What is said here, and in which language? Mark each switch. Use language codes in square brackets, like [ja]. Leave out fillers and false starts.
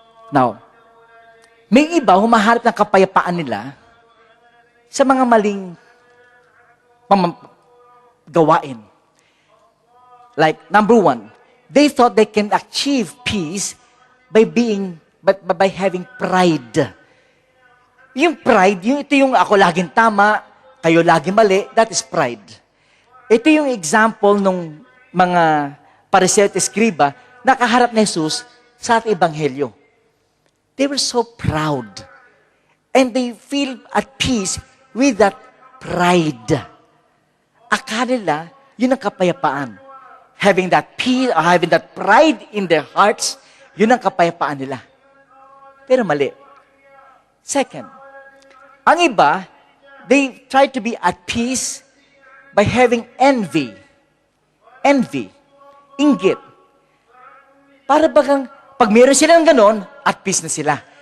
[tl] Now, may iba humahanap ng kapayapaan nila sa mga maling gawain. [en] Like, number 1, they thought they can achieve peace by having pride. [tl] Yung pride, ito yung ako laging tama, kayo laging mali, [en] that is pride. [tl] Ito yung example ng mga Pariseo at Eskriba na kaharap ni Jesus sa Ebanghelyo. [en] They were so proud. And they feel at peace with that pride. [tl] Akala nila, yun ang kapayapaan. [en] Having that peace, or having that pride in their hearts, [tl] yun ang kapayapaan nila. Pero mali. [en] Second, [tl] ang iba, [en] they try to be at peace by having envy. [tl] Envy. Inggit. Para bagang, pag meron silang ganon, [en] at peace [tl] na sila.